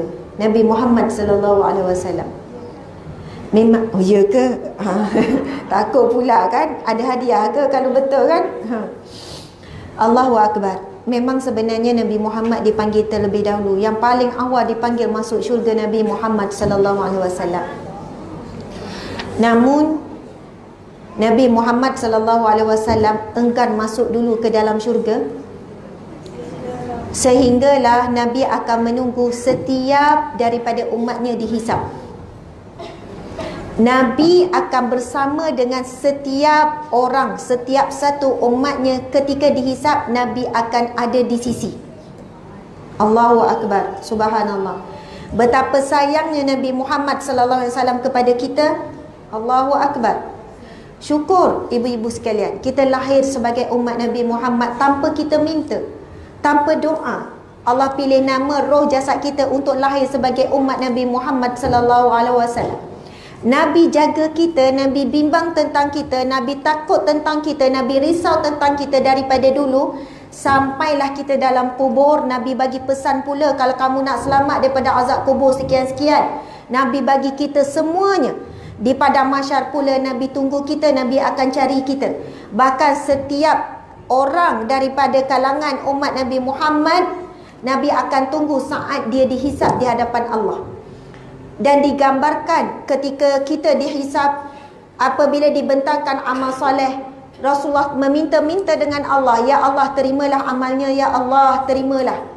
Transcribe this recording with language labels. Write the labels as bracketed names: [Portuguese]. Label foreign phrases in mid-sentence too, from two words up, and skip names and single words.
[Arabic] Nabi Muhammad صلى الله عليه وسلم. [Malay] Memang, oh ya ke? Takut pula kan? Ada hadiah ke kalau betul kan? [Arabic] الله أكبر. [Malay] Memang sebenarnya Nabi Muhammad dipanggil terlebih dahulu. Yang paling awal dipanggil masuk syurga Nabi Muhammad [Arabic] صلى الله عليه وسلم. [Malay] Namun Nabi Muhammad [Arabic] صلى الله عليه وسلم [Malay] enggan masuk dulu ke dalam syurga, sehinggalah Nabi akan menunggu setiap daripada umatnya dihisap. Nabi akan bersama dengan setiap orang, setiap satu umatnya ketika dihisap. Nabi akan ada di sisi. [Arabic] الله أكبر. سبحان الله. [Malay] Betapa sayangnya Nabi Muhammad [Arabic] صلى الله عليه وسلم [Malay] kepada kita. [Arabic] الله أكبر. [Malay] Syukur ibu-ibu sekalian, kita lahir sebagai umat Nabi Muhammad tanpa kita minta, tanpa doa. Allah pilih nama roh jasad kita untuk lahir sebagai umat Nabi Muhammad [Arabic] صلى الله عليه وسلم. [Malay] Nabi jaga kita, Nabi bimbang tentang kita, Nabi takut tentang kita, Nabi risau tentang kita daripada dulu. Sampailah kita dalam kubur, Nabi bagi pesan pula, kalau kamu nak selamat daripada azab kubur sekian-sekian, Nabi bagi kita semuanya. Di padang mahsyar pula Nabi tunggu kita, Nabi akan cari kita. Bahkan setiap orang daripada kalangan umat Nabi Muhammad, Nabi akan tunggu saat dia dihisap di hadapan Allah. Dan digambarkan ketika kita dihisap, apabila dibentangkan amal soleh, Rasulullah meminta-minta dengan Allah, ya Allah terimalah amalnya, ya Allah terimalah.